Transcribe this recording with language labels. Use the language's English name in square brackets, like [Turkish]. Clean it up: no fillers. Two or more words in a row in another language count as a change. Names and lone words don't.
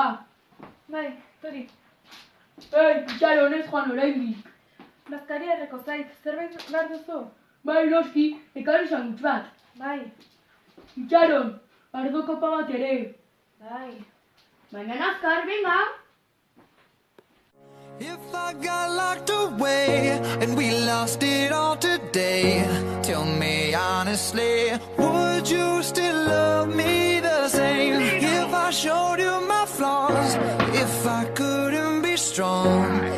[Basque] Bai, tori. Itxaron ez joan oraindik. Bazkaria erreko zait, zerbait behar duzu? Bai, noski, ekarri sandwich bat. Bai, Itxaron, ardo kopa bat ere. bai. Baina azkar, venga! [English] If I got locked away and we lost it all today, tell me honestly, would you still love me the same? If I showed you my flaws, if I couldn't be strong,